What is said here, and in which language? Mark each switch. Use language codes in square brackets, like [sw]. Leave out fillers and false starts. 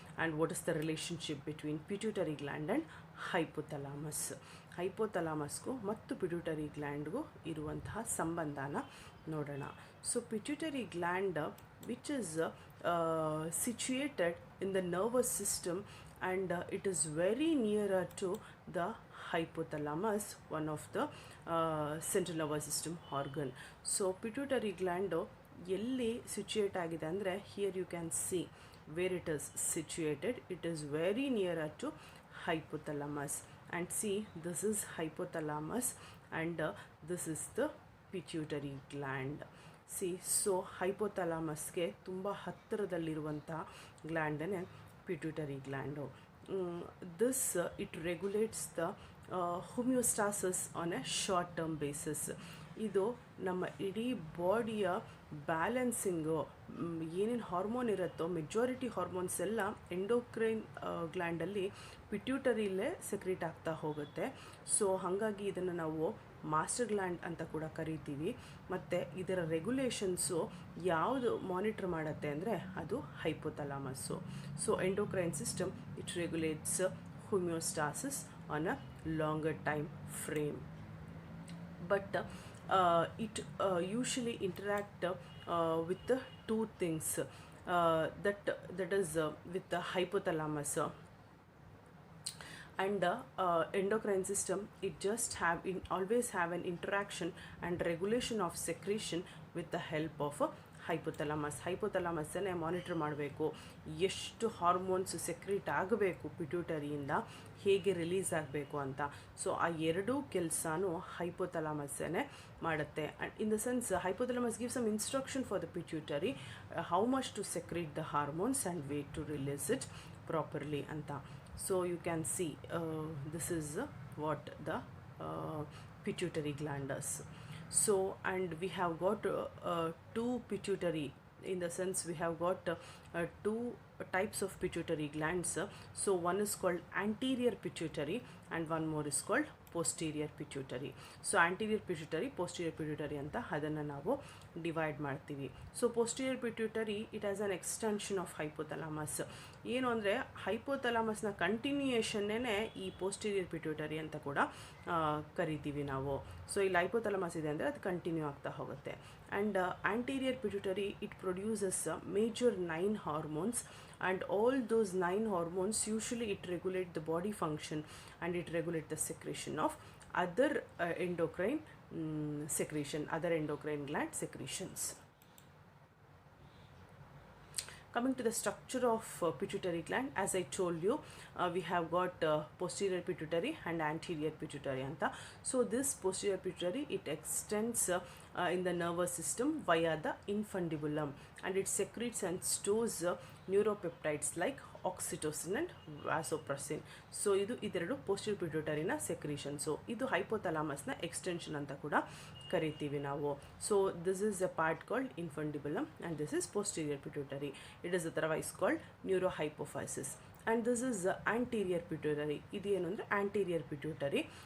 [en] And what is the relationship between pituitary gland and hypothalamus? [kn] ಹೈಪೋಥಲಾಮಸ್ಗೂ ಮತ್ತು pituitary ಗ್ಲ್ಯಾಂಡ್ಗೂ ಇರುವಂತಹ ಸಂಬಂಧನ ನೋಡೋಣ. [en] So pituitary gland which is situated in the nervous system, and it is very nearer to the hypothalamus, one of the central nervous system organ. So pituitary gland [kn] ಎಲ್ಲಿ situate ಆಗಿದೆ ಅಂದರೆ, [en] Here you can see where it is situated. It is very nearer to hypothalamus, and see, this is hypothalamus and this is the pituitary gland. [kn] So ಹೈಪೋಥಲಾಮಸ್ಗೆ ತುಂಬ ಹತ್ತಿರದಲ್ಲಿರುವಂಥ ಗ್ಲ್ಯಾಂಡೇ pituitary gland. [en] this it regulates the homeostasis on a short term basis. [kn] ಇದು ನಮ್ಮ ಇಡೀ ಬಾಡಿಯ balancing, ಏನೇನು hormone ಇರುತ್ತೋ majority hormones ಎಲ್ಲ endocrine ಗ್ಲ್ಯಾಂಡಲ್ಲಿ ಪಿಟ್ಯೂಟರಿಲೇ secrete ಆಗ್ತಾ ಹೋಗುತ್ತೆ. So ಹಾಗಾಗಿ ಇದನ್ನು ನಾವು ಮಾಸ್ಟರ್ ಗ್ಲ್ಯಾಂಡ್ ಅಂತ ಕೂಡ ಕರಿತೀವಿ. ಮತ್ತು ಇದರ ರೆಗ್ಯುಲೇಷನ್ಸು ಯಾವುದು ಮಾನಿಟರ್ ಮಾಡುತ್ತೆ ಅಂದರೆ ಅದು ಹೈಪೋಥಾಲಮಸ್ಸು. [en] So endocrine system it regulates homeostasis on a longer time frame, but it usually interact with two things, that is with the hypothalamus and endocrine system. It just always have an interaction and regulation of secretion with the help of hypothalamus. [kn] ಹೈಪೋಥಾಲಮಸ್ಸನ್ನೇ monitor ಮಾಡಬೇಕು, ಎಷ್ಟು hormones secrete ಆಗಬೇಕು ಪಿಟ್ಯೂಟರಿಯಿಂದ, ಹೇಗೆ release ಆಗಬೇಕು ಅಂತ. So ಆ ಎರಡೂ ಕೆಲಸನೂ ಹೈಪೋಥಾಲಮಸ್ಸನ್ನೇ ಮಾಡುತ್ತೆ. [en] And in the sense hypothalamus give some instruction for the pituitary how much to secrete the hormones and way to release it properly ಅಂತ. So you can see this is what the pituitary gland does. So and we have got two pituitary, in the sense we have got two types of pituitary glands. So one is called anterior pituitary and one more is called posterior pituitary. [kn] So anterior pituitary, posterior pituitary ಅಂತ ಅದನ್ನು ನಾವು divide ಮಾಡ್ತೀವಿ. [en] So posterior pituitary it has an extension of hypothalamus. [kn] ಏನು ಅಂದರೆ ಹೈಪೋಥಾಲಮಸ್ನ ಕಂಟಿನ್ಯೂಯೇಷನ್ನೇ ಈ posterior pituitary ಅಂತ ಕೂಡ ಕರಿತೀವಿ ನಾವು. ಸೊ ಇಲ್ಲಿ ಹೈಪೋಥಾಲಮಸ್ ಇದೆ ಅಂದರೆ ಅದು ಕಂಟಿನ್ಯೂ ಆಗ್ತಾ ಹೋಗುತ್ತೆ. [en] And anterior pituitary it produces major 9 hormones, and all those 9 hormones usually it regulate the body function and it regulate the secretion of other endocrine secretion, other endocrine gland secretions. Coming to the structure of pituitary gland, as I told you, we have got posterior pituitary and anterior pituitary anta. So this posterior pituitary it extends in the nervous system via the infundibulum, and it secretes and stores neuropeptides like oxytocin and vasopressin. [kn] So ಇದು ಇದೆರಡು posterior pituitary ನ secretion. So ಇದು hypothalamus ನ extension ಅಂತ ಕೂಡ ಕರಿತೀವಿ ನಾವು. [en] So this is a part called infundibulum and this is posterior pituitary. It is otherwise called neurohypophysis. And this is anterior pituitary. [kn] ಇದು ಏನು ಅಂದರೆ anterior pituitary.